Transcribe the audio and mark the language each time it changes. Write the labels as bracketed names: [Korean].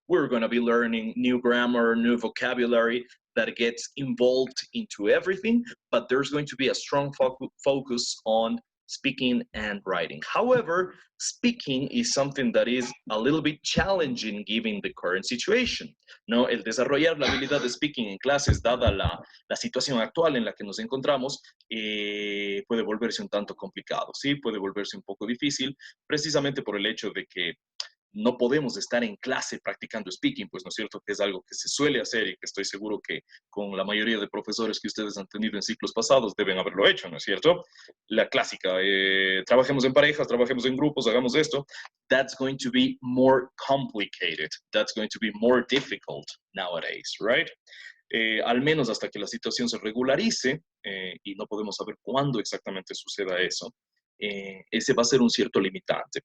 [English] We're going to be learning new grammar, new vocabulary that gets involved into everything, but there's going to be a strong focus on speaking and writing. However, speaking is something that is a little bit challenging given the current situation, ¿no? [Spanish] El desarrollar la habilidad de speaking en clases, dada la situación actual en la que nos encontramos, puede volverse un tanto complicado, ¿sí? Puede volverse un poco difícil, precisamente por el hecho de que no podemos estar en clase practicando speaking, pues no es cierto que es algo que se suele hacer y que estoy seguro que con la mayoría de profesores que ustedes han tenido en ciclos pasados deben haberlo hecho, ¿no es cierto? La clásica, trabajemos en parejas, trabajemos en grupos, hagamos esto. [English] That's going to be more complicated. That's going to be more difficult nowadays, right? [Spanish] Al menos hasta que la situación se regularice, y no podemos saber cuándo exactamente suceda eso, ese va a ser un cierto limitante.